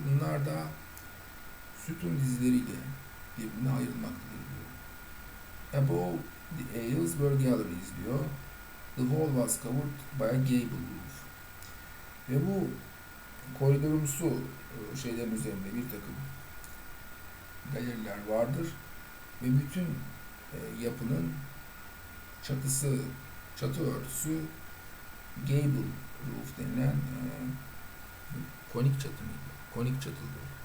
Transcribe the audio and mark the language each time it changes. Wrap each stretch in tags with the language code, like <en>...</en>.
<tr>Bunlar da sütun dizileriyle birbirine ayrılmaktadır diyor.</tr> <en>Above the aisles were galleries</en> <tr>diyor.</tr> <en>The wall was covered by a gable roof.</en> <tr>Ve bu koridorumsu şeylerin üzerinde bir takım galeriler vardır ve bütün yapının çatı örtüsü gable roof denilen konik çatı mıydı? Konik çatılı.</tr>